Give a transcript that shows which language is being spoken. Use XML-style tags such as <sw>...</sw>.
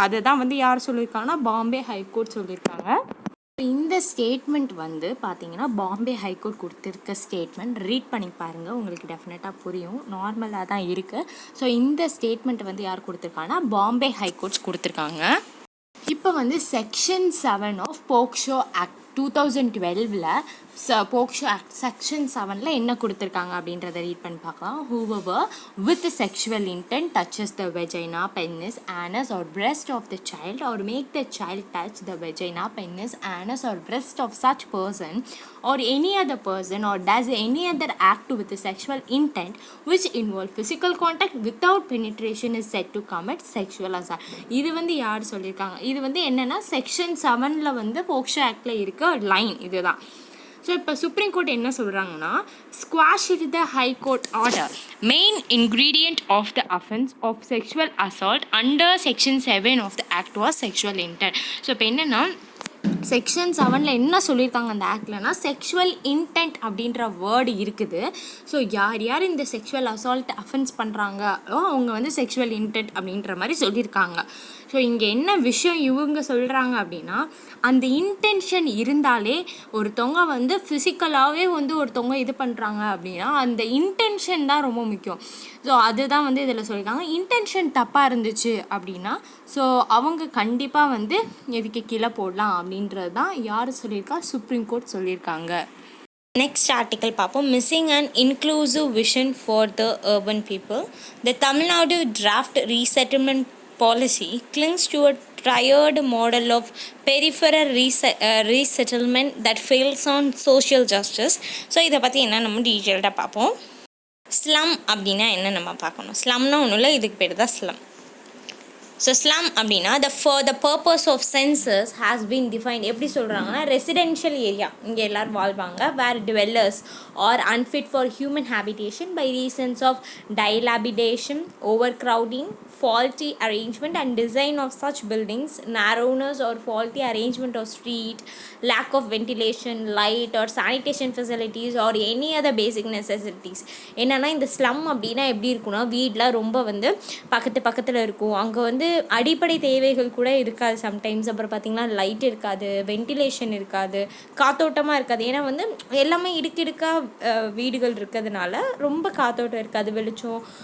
<ta>அதை தான் வந்து யார் சொல்லியிருக்காங்கன்னா பாம்பே ஹைகோர்ட் சொல்லியிருக்காங்க. இந்த ஸ்டேட்மெண்ட் வந்து பார்த்தீங்கன்னா பாம்பே ஹைகோர்ட் கொடுத்துருக்க ஸ்டேட்மெண்ட் ரீட் பண்ணி பாருங்கள், உங்களுக்கு டெஃபினட்டாக புரியும். நார்மலாக தான் இருக்குது. ஸோ இந்த ஸ்டேட்மெண்ட் வந்து யார் கொடுத்துருக்காங்கன்னா பாம்பே ஹைகோர்ட்ஸ் கொடுத்துருக்காங்க. இப்போ வந்து section 7 of POCSO act 2012 POCSO act section 7 என்ன கொடுத்துருக்காங்க அப்படின்றத ரீட் பண்ணி பார்க்கலாம்.</ta> <en>whoever with sexual intent touches the vagina, penis, anus or breast of the child or make the child touch the vagina, penis, anus or breast of such person or any other person or does any other act with a sexual intent which involve physical contact without penetration is said to commit sexual assault.</en> <ta>இது வந்து யார் சொல்லியிருக்காங்க? இது வந்து என்னென்னா section 7 வந்து POCSO ஆக்டில் இருக்க லைன் இதுதான்.</ta> <en>so</en> <ta>இப்போ சுப்ரீம் கோர்ட் என்ன சொல்கிறாங்கன்னா</ta> <en>Squashed the high court order main ingredient of the offence of sexual assault under section 7 of the act was sexual intent.</en> <ta>So இப்போ என்னென்னா செக்ஷன் 7 என்ன சொல்லியிருக்காங்க அந்த ஆக்ட்லனா செக்ஷுவல் இன்டென்ட் அப்படின்ற வேர்டு இருக்குது. ஸோ யார் இந்த செக்ஷுவல் அசால்ட் அஃபென்ஸ் பண்ணுறாங்களோ அவங்க வந்து செக்ஷுவல் இன்டென்ட் அப்படின்ற மாதிரி சொல்லியிருக்காங்க. ஸோ இங்கே என்ன விஷயம் இவங்க சொல்கிறாங்க அப்படின்னா அந்த இன்டென்ஷன் இருந்தாலே ஒருத்தவங்க வந்து ஃபிசிக்கலாகவே வந்து ஒருத்தவங்க இது பண்ணுறாங்க அப்படின்னா அந்த இன்டென்ஷன் தான் ரொம்ப முக்கியம். ஸோ அதுதான் வந்து இதில் சொல்லியிருக்காங்க. இன்டென்ஷன் தப்பாக இருந்துச்சு அப்படின்னா ஸோ அவங்க கண்டிப்பாக வந்து எதுக்கு கீழே போடலாம் அப்படின்றது தான் யார் சொல்லியிருக்கா சுப்ரீம் கோர்ட் சொல்லியிருக்காங்க. நெக்ஸ்ட் ஆர்டிக்கல் பார்ப்போம்.</ta> <en>Missing and inclusive vision for the urban people. The Tamil Nadu draft resettlement policy clings to a tired model of peripheral resettlement that fails on social justice.</en> <ta>So இதை பற்றி என்ன நம்ம டீட்டெயில்டாக பார்ப்போம். ஸ்லம் அப்படின்னா என்ன நம்ம பார்க்கணும். ஸ்லம்னா ஒன்றும் இல்லை, இதுக்கு பேர் தான் ஸ்லம்.</ta> <en>so slum</en> <ta>அப்படின்னா</ta> <en>for the purpose of census has been defined.</en> <ta>எப்படி சொல்கிறாங்கன்னா ரெசிடென்ஷியல் ஏரியா இங்கே எல்லோரும் வாழ்வாங்க</ta> <en>where dwellers are unfit for human habitation by reasons of dilapidation, overcrowding, faulty arrangement and design of such buildings, narrowness or faulty arrangement of street, lack of ventilation, light or sanitation facilities or any other basic necessities.</en> <ta>என்னென்னா இந்த slum அப்படின்னா எப்படி இருக்குன்னா வீடெலாம் ரொம்ப வந்து பக்கத்தில் இருக்கும். அங்கே வந்து அடிப்படை தேவைகள் கூட இருக்காது சம்டைம்ஸ். அப்புறம் பார்த்திங்கன்னா லைட் இருக்காது, வென்டிலேஷன் இருக்காது, காத்தோட்டமாக இருக்காது. ஏன்னா வந்து எல்லாமே இடுக்கிடுக்காக வீடுகள் இருக்கிறதுனால ரொம்ப காத்தோட்டம் இருக்காது, வெளிச்சம்.</ta>